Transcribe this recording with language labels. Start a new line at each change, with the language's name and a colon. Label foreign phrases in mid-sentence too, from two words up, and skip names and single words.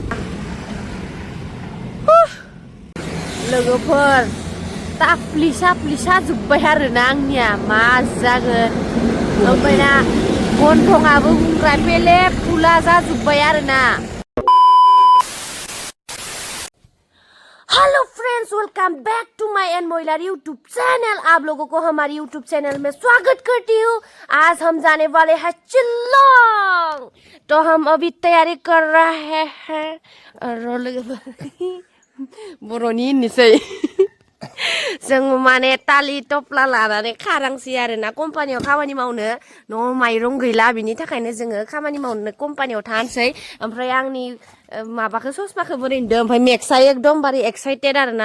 Bodo: लोगोफोर ताफ्लिसा जोब्बाय आरोना आंनिया मा जागोन ओमफ्राय ना गन्थंआबो बुंग्रा पेलेब फुला जाजोब्बाय आरोना
English: hello friends welcome back to my and Moilar YouTube channel
Hindi: आप लोगों को हमारी
English: YouTube channel
Hindi: में स्वागत करती हूँ आज हम जाने वाले हैं शिलोंग तो हम अभी तैयारी कर रहे हैं
Bodo: बर'नि होननोसै जों माने तालि टप्ला लानानै खारांसै आरोना कम्पानियाव खामानि मावनो न'आव माइरं गैला बिनि थाखायनो जोङो खामानि मावनो कम्पानियाव थानोसै ओमफ्राय आंनि माबाखौ ससमाखौ बोरै होनदों ओमफ्राय मेक्सआ एकदमबारे एक्साइटेड आरोना